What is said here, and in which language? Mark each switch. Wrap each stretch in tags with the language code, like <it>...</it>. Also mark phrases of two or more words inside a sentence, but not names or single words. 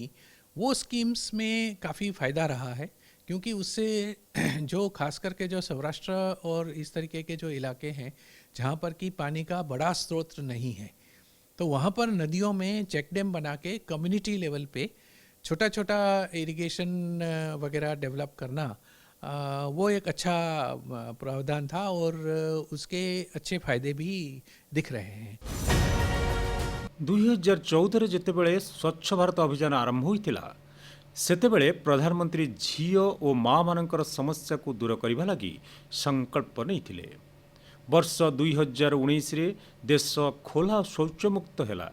<hi>वो स्कीम्स में काफ़ी फ़ायदा रहा है, क्योंकि उससे जो खास करके जो सौराष्ट्र और इस तरीके के जो इलाके हैं जहाँ पर कि पानी का बड़ा स्रोत नहीं है, तो वहाँ पर नदियों में</hi> <en>check dam</en> <hi>बना के</hi> <en>community level</en> <hi>पे छोटा छोटा इरिगेशन वगैरह डेवलप करना वो एक अच्छा प्रावधान था और उसके अच्छे फायदे भी दिख रहे हैं।</hi> <or>2014 ଯେତେବେଳେ ସ୍ୱଚ୍ଛ ଭାରତ ଅଭିଯାନ ଆରମ୍ଭ ହୋଇଥିଲା ସେତେବେଳେ ପ୍ରଧାନମନ୍ତ୍ରୀ ଝିଅ ଓ ମାଆମାନଙ୍କର ସମସ୍ୟାକୁ ଦୂର କରିବା ଲାଗି ସଂକଳ୍ପ ନେଇଥିଲେ। ବର୍ଷ 2019ରେ ଦେଶ ଖୋଲା ଶୌଚମୁକ୍ତ ହେଲା।</or>